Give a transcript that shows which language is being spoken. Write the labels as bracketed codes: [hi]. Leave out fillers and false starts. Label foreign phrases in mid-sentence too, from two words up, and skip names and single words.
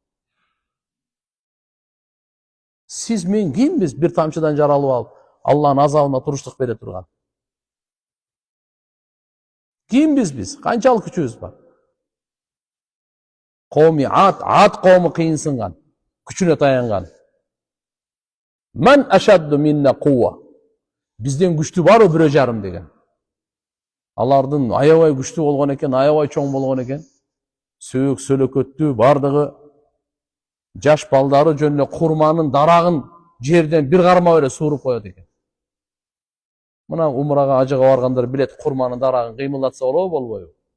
[ky] Сиз мен кимбиз бир тамчыдан жаралып алып, Аллахтын азабына туруштук бере турган? Кимбиз биз? Канчалык күчүбүз бар? Коми Ад коому кыйынсынган, күчүнө таянган. [ar] من أشد منا قوة. [ky] Бизден күчтүү барбы бирөө жарым деген. Алардын аябай күчтүү болгон экен, аябай чоң болгон экен. Сөөк сөлөкөттүү бардыгы жаш балдары жөнүнө курманын дарагын жерден бир карма эле сууруп коет экен. Мына умрага ажыга баргандар билет, курманын дарагын кыймылдатса болобу, болбойбу?